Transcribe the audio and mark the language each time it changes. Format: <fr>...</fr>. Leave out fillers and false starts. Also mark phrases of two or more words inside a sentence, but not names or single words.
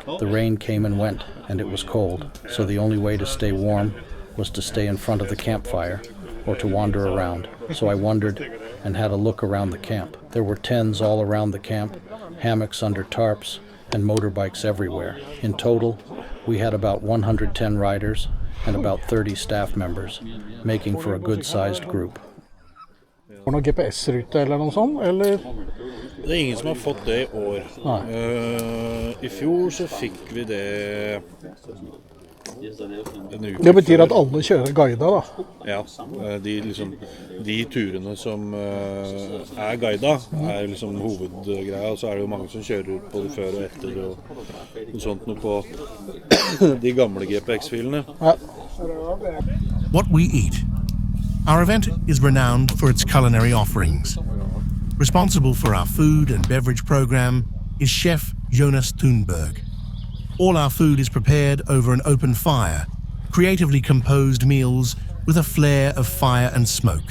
<en>The rain came and went, and it was cold, so the only way to stay warm was to stay in front of the campfire or to wander around. So I wandered and had a look around the camp. There were tents all around the camp, hammocks under tarps, and motorbikes everywhere. In total, we had about 110 riders and about 30 staff members, making for a good-sized group.</en> <sv>Har någon GPS-ruta eller någon sån? Eller? Det är ingen som har fått det i år. I fjol så fick vi det en uke.</sv> <no>Det betyr at alle kjører guida, da. Ja, de turene som er guida, er liksom hovedgreia, og så er det jo mange som kjører både før og etter og sånt noe på de gamle GPX-filene. Ja.</no> <en>What we eat. Our event is renowned for its culinary offerings. Responsible for our food and beverage program is Chef Jonas Thunberg. All our food is prepared over an open fire, creatively composed meals with a flair of fire and smoke.</en>